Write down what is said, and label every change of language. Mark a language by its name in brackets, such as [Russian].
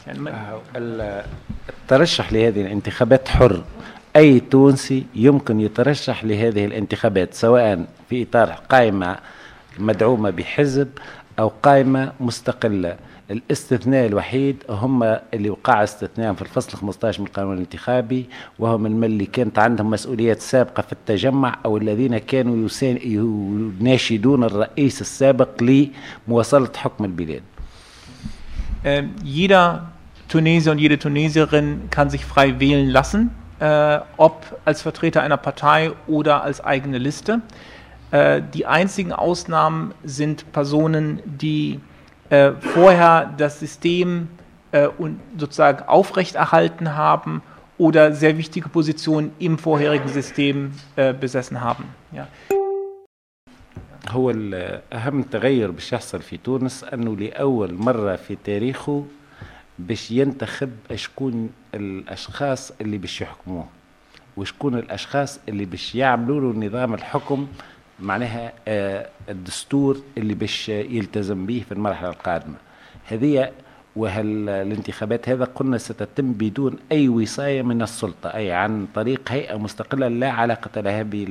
[Arabic] يعني الترشح لهذه الانتخابات حر أي تونسي يمكن يترشح لهذه الانتخابات سواء في إطار قائمة مدعومة بحزب أو قائمة مستقلة الاستثناء الوحيد هم اللي وقع استثناء في الفصل 15 من القانون الانتخابي وهم اللي كانت عندهم مسؤوليات سابقة في التجمع أو الذين كانوا يناشدون الرئيس السابق لمواصلة حكم البلاد. [German] Jeder Tunesier und jede Tunesierin kann sich frei wählen lassen, ob als Vertreter einer Partei oder als eigene Liste. Die einzigen Ausnahmen sind Personen, die vorher das System und sozusagen aufrechterhalten haben oder sehr wichtige Positionen im vorherigen System besessen haben. Ja. [Arabic] هو الأهم تغير باش يحصل في تونس أنه لأول مرة في تاريخه باش ينتخب شكون الأشخاص اللي باش يحكموه وشكون الأشخاص اللي باش يعملوا له نظام الحكم معناها الدستور اللي باش يلتزم به في المرحلة القادمة هذه وهالانتخابات هذا قلنا ستتم بدون أي وصاية من السلطة أي عن طريق هيئة مستقلة لا علاقة لها